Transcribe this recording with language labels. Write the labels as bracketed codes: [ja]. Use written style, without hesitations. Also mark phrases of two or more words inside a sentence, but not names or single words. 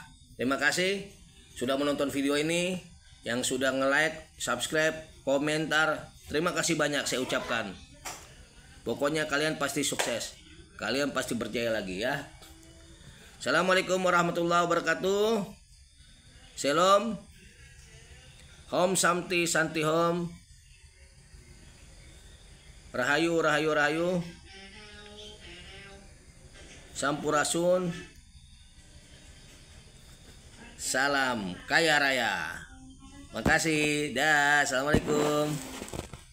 [id] Terima kasih sudah menonton video ini. Yang sudah nge-like, subscribe, komentar, terima kasih banyak saya ucapkan. Pokoknya kalian pasti sukses, kalian pasti berjaya lagi ya. [ar] السلام عليكم ورحمة الله وبركاته. [id] Shalom. [sa] Om Santi Santi Om. [id] Rahayu Rahayu Rahayu. Sampurasun. Salam kaya raya. Makasih. Dah. Assalamualaikum.